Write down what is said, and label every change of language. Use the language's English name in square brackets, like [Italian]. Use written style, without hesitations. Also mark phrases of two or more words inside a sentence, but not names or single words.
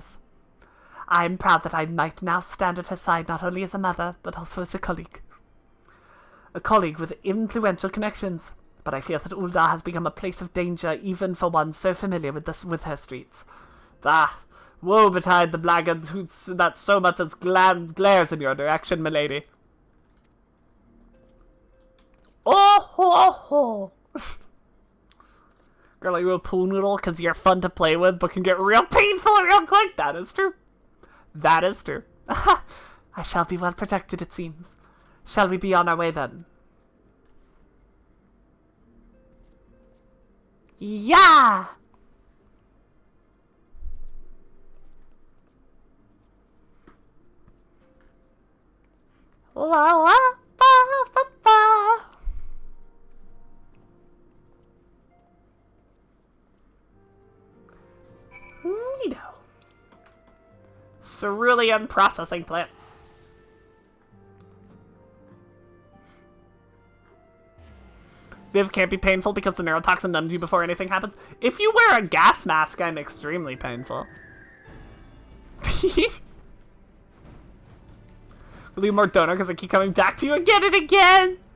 [English] I am proud that I might now stand at her side not only as a mother, but also as a colleague. A colleague with influential connections. But I fear that Ul'dah has become a place of danger even for one so familiar with her streets. Ah, woe betide the blackguard that so much as glares in your direction, milady. Oh ho ho! Girl, are you a pool noodle? Because you're fun to play with, but can get real painful real quick. That is true. That is true. I shall be well protected, it seems. Shall we be on our way then? Yeah! La la ba ba ba. Neato. Cerulean processing plant. Viv can't be painful because the neurotoxin numbs you before anything happens. If you wear a gas mask, I'm extremely painful. Will you more donor because I keep coming back to you again and again?